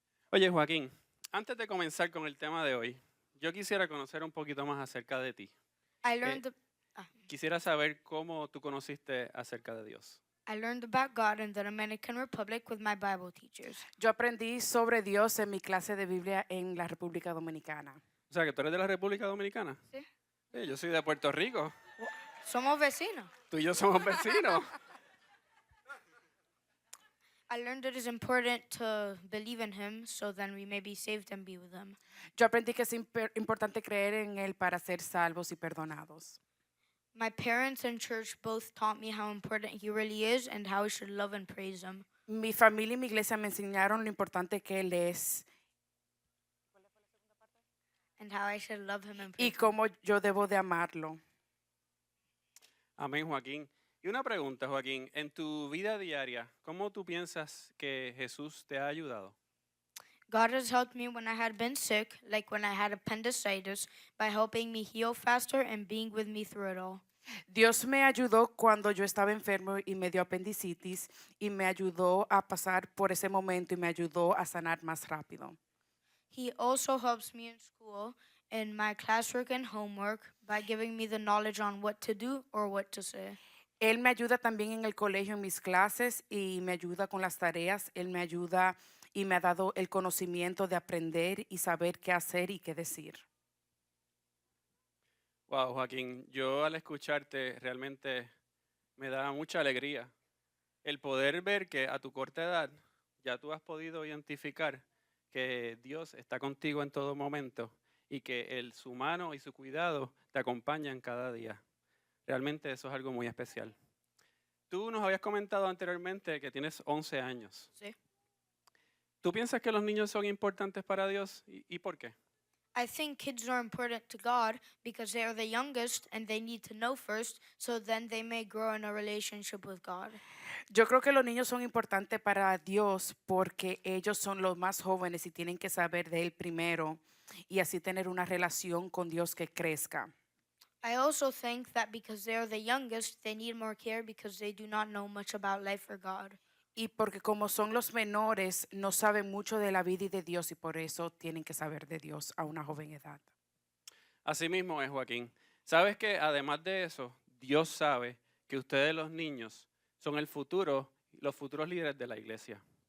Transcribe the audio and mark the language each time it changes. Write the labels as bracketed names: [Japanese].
[Spanish] Oye, Joaquín, antes de comenzar con el tema de hoy, yo quisiera conocer un poquito más acerca de ti. [English] I learned [Spanish] Quisiera saber cómo tú conociste acerca de Dios. [English] about God in the Dominican Republic with my Bible teachers. [Spanish] Yo aprendí sobre Dios en mi clase de Biblia en la República Dominicana. O sea, que tú eres de la República Dominicana. Sí. Sí, yo soy de Puerto Rico. Somos vecinos. Tú y yo somos vecinos. [English] I learned it is important to believe in Him so then we may be saved and be with Him. [Spanish] Yo aprendí que es importante creer en Él para ser salvos y perdonados. [English] My parents and church both taught me how important He really is and how I should love and praise Him. [Spanish] Mi familia y mi iglesia me enseñaron lo importante que Él es [English] And how I should love Him and [Spanish] y [English] praise Him. [Spanish] cómo yo debo de amarlo. Amén, Joaquín. Y una pregunta, Joaquín, en tu vida diaria, ¿cómo tú piensas que Jesús te ha ayudado? [English] God has helped me when I had been sick, like when I had appendicitis, by helping me heal faster and being with me through it all. [Spanish] Dios me ayudó cuando yo estaba enfermo y me dio apendicitis y me ayudó a pasar por ese momento y me ayudó a sanar más rápido. [English] He also helps me in school, in my classwork and homework, by giving me the knowledge on what to do or what to say. [Spanish] Él me ayuda también en el colegio, en mis clases, y me ayuda con las tareas. Él me ayuda y me ha dado el conocimiento de aprender y saber qué hacer y qué decir. Wow, Joaquín, yo al escucharte realmente me da mucha alegría el poder ver que a tu corta edad ya tú has podido identificar que Dios está contigo en todo momento y que su mano y su cuidado te acompañan cada día. Realmente eso es algo muy especial. Tú nos habías comentado anteriormente que tienes 11 años. Sí. ¿Tú piensas que los niños son importantes para Dios y por qué? [English] I think kids are important to God because they are the youngest and they need to know first so then they may grow in a relationship with God. [Spanish] Yo creo que los niños son importantes para Dios porque ellos son los más jóvenes y tienen que saber de Él primero y así tener una relación con Dios que crezca. [English] I also think that because they are the youngest, they need more care because they do not know much about life or God. [Spanish] Y porque como son los menores, no saben mucho de la vida y de Dios y por eso tienen que saber de Dios a una joven edad. Así mismo es, Joaquín. ¿Sabes que además de eso, Dios sabe que ustedes los niños son el futuro, los futuros líderes de la iglesia?